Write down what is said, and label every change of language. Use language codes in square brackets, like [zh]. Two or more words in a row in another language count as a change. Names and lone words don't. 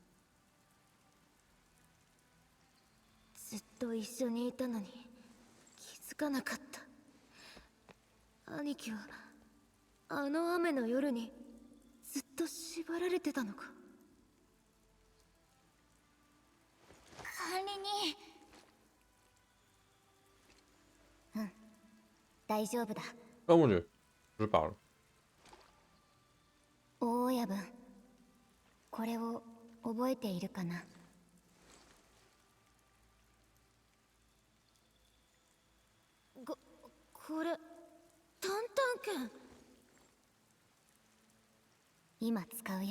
[ja] ずっと一緒にいたのに気づかなかった。兄貴はあの雨の夜にずっと縛られてたのか。管理人。うん、大丈夫だ。 [fr] Oh mon dieu, je parle. [ja] 大親分、これを覚えているかな。これタンタン剣。今使うよ。